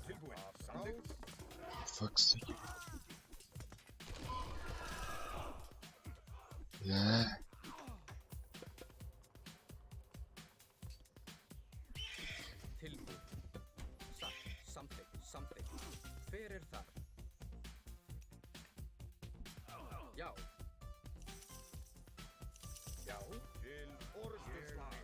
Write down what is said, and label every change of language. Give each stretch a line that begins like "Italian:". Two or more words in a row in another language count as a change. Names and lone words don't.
Icelandic: Tilbúin. Samþykkt.
English: Fuck's sake. Yeah.
Icelandic: Tilbúin. Satt. Samþykkt. Fyrir þar. Já. Já. Til orustu slag.